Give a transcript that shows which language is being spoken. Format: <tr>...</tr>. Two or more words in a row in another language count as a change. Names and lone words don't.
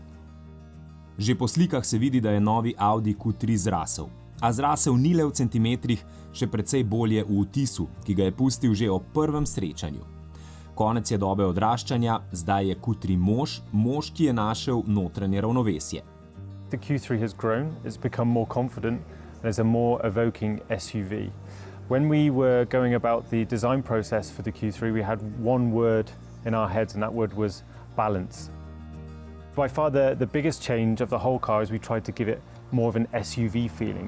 <sl>Že po slikah se vidi, da je novi Audi Q3 zrasel. A zrasel ni le v centimetrih, še precej bolje v vtisu, ki ga je pustil že ob prvem srečanju. Konec je dobe odraščanja, zdaj je Q3 mož, ki je našel notranje ravnovesje.</sl> <en>The Q3 has grown, it's become more confident, and is a more evoking SUV. When we were going about the design process for the Q3, we had one word in our heads, and that word was balance. By far the biggest change of the whole car is we tried to give it more of an SUV feeling.</en>